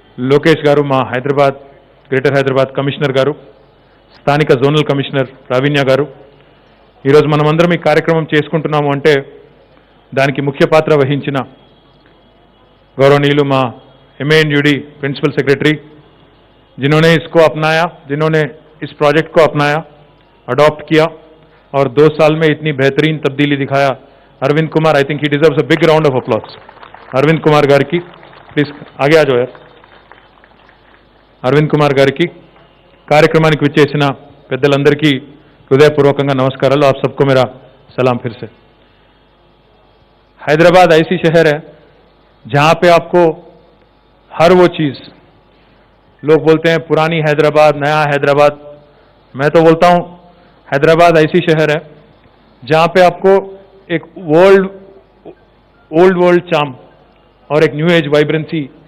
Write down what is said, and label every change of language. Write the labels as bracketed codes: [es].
[te] లోకేష్ గారు, మా Hyderabad greater Hyderabad commissioner గారు, స్థానిక జోనల్ కమిషనర్ ప్రావీణ్య గారు, ఈరోజు మనమందరం ఈ కార్యక్రమం చేసుకుంటున్నాము అంటే దానికి ముఖ్య పాత్ర వహించిన गौरवनीयुलु मा [hi] MANUD प्रिंसिपल सेक्रेटरी, जिन्होंने इसको अपनाया, जिन्होंने इस प्रोजेक्ट को अपनाया, अडॉप्ट किया और 2 साल में इतनी बेहतरीन तब्दीली दिखाया, Arvind Kumar, I think he deserves a big round of applause. Arvind Kumar गार की प्लीज आगे आ जाओ यार. [te] अरविंद कुमार गार की కార్యక్రమానికి విచ్చేసిన పెద్దలందరికీ హృదయపూర్వకంగా నమస్కారాలు. [hi] आप सबको मेरा सलाम फिर से. हैदराबाद ऐसी शहर है जहां पे आपको हर वो चीज, लोग बोलते हैं पुरानी हैदराबाद, नया हैदराबाद, मैं तो बोलता हूं हैदराबाद ऐसी शहर है जहां पे आपको एक ओल्ड वर्ल्ड चार्म और एक न्यू एज वाइब्रेंसी